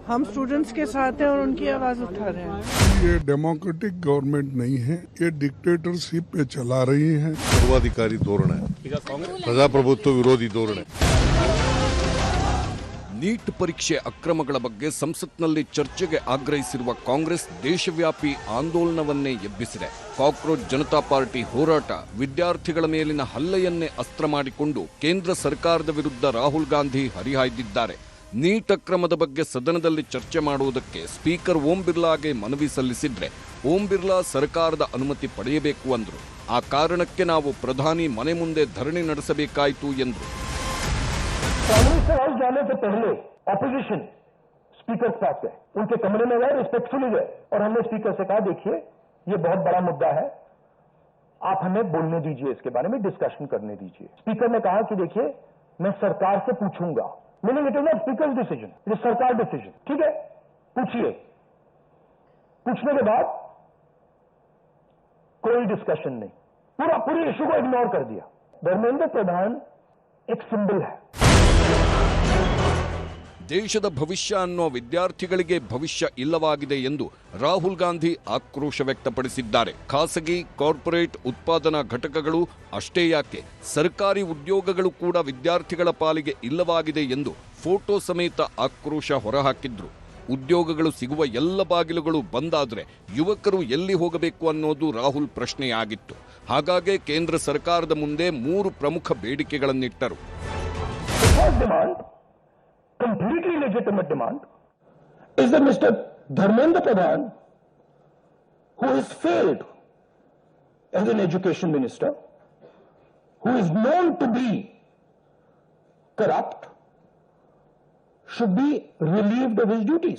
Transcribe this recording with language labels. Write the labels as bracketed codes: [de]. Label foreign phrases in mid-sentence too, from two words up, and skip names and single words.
[hi] हम स्टूडेंट्स के साथ हैं और उनकी आवाज उठा रहे हैं. ये [en] democratic government [hi] नहीं है, ये डिक्टेटरशिप पे चला रही है. [kn] ಸರ್ವಾಧಿಕಾರಿ ಧೋರಣೆ, ಪ್ರಜಾಪ್ರಭುತ್ವ ವಿರೋಧಿ ಧೋರಣೆ. ನೀಟ್ ಪರೀಕ್ಷೆ ಅಕ್ರಮಗಳ ಬಗ್ಗೆ ಸಂಸತ್ನಲ್ಲಿ ಚರ್ಚೆಗೆ ಆಗ್ರಹಿಸಿರುವ ಕಾಂಗ್ರೆಸ್ ದೇಶವ್ಯಾಪಿ ಆಂದೋಲನವನ್ನೇ ಎಬ್ಬಿಸಿದೆ. ಕಾಕ್ರೋಚ್ ಜನತಾ ಪಾರ್ಟಿ ಹೋರಾಟ ವಿದ್ಯಾರ್ಥಿಗಳ ಮೇಲಿನ ಹಲ್ಲೆಯನ್ನೇ ಅಸ್ತ್ರ ಮಾಡಿಕೊಂಡು ಕೇಂದ್ರ ಸರ್ಕಾರದ ವಿರುದ್ಧ ರಾಹುಲ್ ಗಾಂಧಿ ಹರಿಹಾಯ್ದಿದ್ದಾರೆ. ನೀಟ್ ಅಕ್ರಮದ ಬಗ್ಗೆ ಸದನದಲ್ಲಿ ಚರ್ಚೆ ಮಾಡುವುದಕ್ಕೆ ಸ್ಪೀಕರ್ ಓಂ ಬಿರ್ಲಾಗೆ ಮನವಿ ಸಲ್ಲಿಸಿದ್ರೆ ಓಂ ಬಿರ್ಲಾ ಸರ್ಕಾರದ ಅನುಮತಿ ಪಡೆಯಬೇಕು ಅಂದ್ರು. ಆ ಕಾರಣಕ್ಕೆ ನಾವು ಪ್ರಧಾನಿ ಮನೆ ಮುಂದೆ ಧರಣಿ ನಡೆಸಬೇಕಾಯಿತು ಎಂದರು. [hi] कांग्रेस के हाउस जाने से पहले ऑपोजिशन स्पीकर के पास गए, उनके कमरे में गए, रिस्पेक्टफुली गए और हमने स्पीकर से कहा देखिए ये बहुत बड़ा मुद्दा है, आप हमें बोलने दीजिए, इसके बारे में डिस्कशन करने दीजिए. स्पीकर ने कहा कि देखिए मैं सरकार से पूछूंगा, [en] meaning it is not speaker decision, it is sarkar decision. [hi] ठीक है, पूछिए. पूछने के बाद कोई डिस्कशन नहीं, पूरी इशू को इग्नोर कर दिया. धर्मेंद्र प्रधान एक सिंबल है. [kn] ದೇಶದ ಭವಿಷ್ಯ ಅನ್ನೋ ವಿದ್ಯಾರ್ಥಿಗಳಿಗೆ ಭವಿಷ್ಯ ಇಲ್ಲವಾಗಿದೆ ಎಂದು ರಾಹುಲ್ ಗಾಂಧಿ ಆಕ್ರೋಶ ವ್ಯಕ್ತಪಡಿಸಿದ್ದಾರೆ. ಖಾಸಗಿ ಕಾರ್ಪೊರೇಟ್ ಉತ್ಪಾದನಾ ಘಟಕಗಳು ಅಷ್ಟೇ ಯಾಕೆ, ಸರ್ಕಾರಿ ಉದ್ಯೋಗಗಳು ಕೂಡ ವಿದ್ಯಾರ್ಥಿಗಳ ಪಾಲಿಗೆ ಇಲ್ಲವಾಗಿದೆ ಎಂದು ಫೋಟೋ ಸಮೇತ ಆಕ್ರೋಶ ಹೊರಹಾಕಿದ್ರು. ಉದ್ಯೋಗಗಳು ಸಿಗುವ ಎಲ್ಲ ಬಾಗಿಲುಗಳು ಬಂದಾದರೆ ಯುವಕರು ಎಲ್ಲಿ ಹೋಗಬೇಕು ಅನ್ನೋದು ರಾಹುಲ್ ಪ್ರಶ್ನೆಯಾಗಿತ್ತು. ಹಾಗಾಗಿ ಕೇಂದ್ರ ಸರ್ಕಾರದ ಮುಂದೆ 3 ಪ್ರಮುಖ ಬೇಡಿಕೆಗಳನ್ನಿಟ್ಟರು. [en] Completely legitimate demand is that Mr. Dharmendra Pradhan, who has failed as an education minister, who is known to be corrupt, should be relieved of his duties.